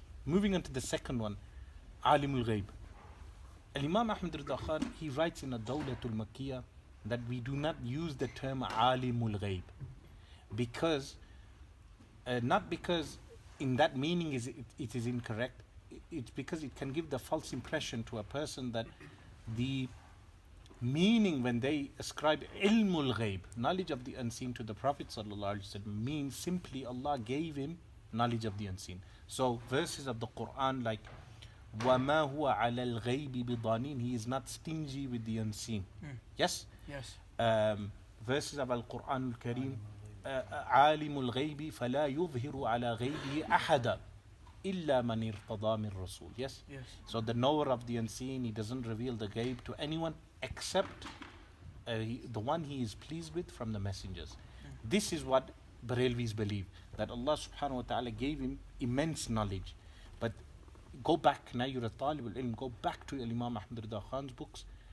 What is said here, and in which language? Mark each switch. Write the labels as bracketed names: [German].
[English] Moving on to the second one, Alimul Ghaib. Imam Ahmad Rida Khan, he writes in a Dawlatul Makkiyah that we do not use the term Alimul Ghaib because, not because in that meaning it is incorrect, it's because it can give the false impression to a person that the meaning when they ascribe ilmul ghaib, knowledge of the unseen, to the Prophet ﷺ means simply Allah gave him knowledge of the unseen. So verses of the Quran like [Arabic] وَمَا هُوَ عَلَى الْغَيْبِ بِضَانِينَ, [English] he is not stingy with the unseen. Yes? Yes. Verses of Al-Quran Al-Kareem, [Arabic] عَالِمُ الْغَيْبِ فَلَا يُظْهِرُ عَلَى غَيْبِهِ أَحَدًا إِلَّا مَنِ ارْتَضَى مِنْ رَسُولٍ. [English] Yes? Yes. So the knower of the unseen, he doesn't reveal the ghaib to anyone except the one he is pleased with from the messengers. This is what Barelvis believe, that Allah subhanahu wa ta'ala gave him immense knowledge. But go back, now you're a talib al-ilm, go back to Imam Ahmad Rida Khan's books.